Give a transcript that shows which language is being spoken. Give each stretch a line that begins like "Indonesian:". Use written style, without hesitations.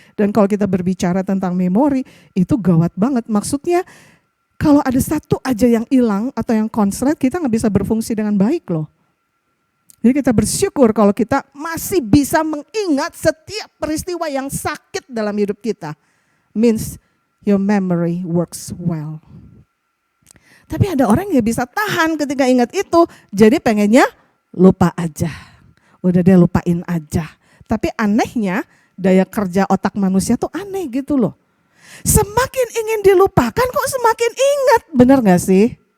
Indonesian: Dan kalau kita berbicara tentang memori, itu gawat banget. Maksudnya kalau ada satu aja yang hilang atau yang konslet, kita nggak bisa berfungsi dengan baik loh. Jadi kita bersyukur kalau kita masih bisa mengingat setiap peristiwa yang sakit dalam hidup kita.
English: Means your memory works well.
Indonesian: Tapi ada orang yang bisa tahan ketika ingat itu, jadi pengennya lupa aja. Udah dia lupain aja. Tapi anehnya daya kerja otak manusia tuh aneh gitu loh. Semakin ingin dilupakan kok semakin ingat, benar gak sih?